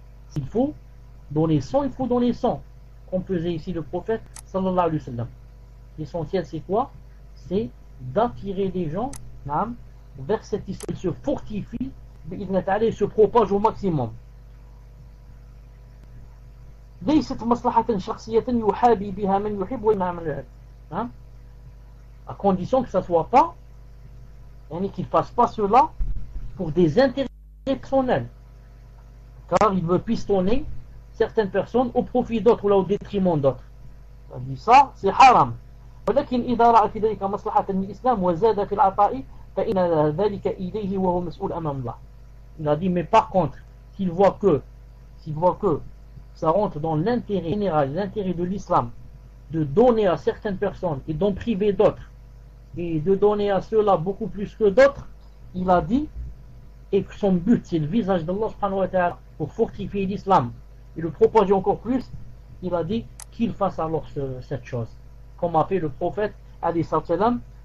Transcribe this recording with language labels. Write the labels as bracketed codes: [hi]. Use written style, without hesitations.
[fr] S'il faut donner 100, il faut donner 100. Comme faisait ici le prophète sallallahu alayhi wa sallam. L'essentiel c'est quoi? C'est d'attirer les gens vers cette islam. Ils se fortifient, ils se propagent au maximum. [ar] ليست مصلحة شخصية يحابي بها من يحب ويمنع من يحب. [fr] À condition que ça soit pas, qu'il fasse pas cela pour des intérêts personnels. Car il veut pistonner certaines personnes au profit d'autres ou là au détriment d'autres. Ça, c'est haram. [ar] ولكن إذا رأى في ذلك مصلحة للإسلام وزاد في العطاء فإن ذلك إليه وهو مسؤول أمام الله. [fr] Il a dit mais par contre s'il voit que ça rentre dans l'intérêt général, l'intérêt de l'islam, de donner à certaines personnes et d'en priver d'autres et de donner à ceux-là beaucoup plus que d'autres, il a dit, et que son but c'est le visage d'Allah subhanahu wa ta'ala pour fortifier l'islam et le propager encore plus, il a dit qu'il fasse alors cette chose comme a fait le prophète alayhi salam.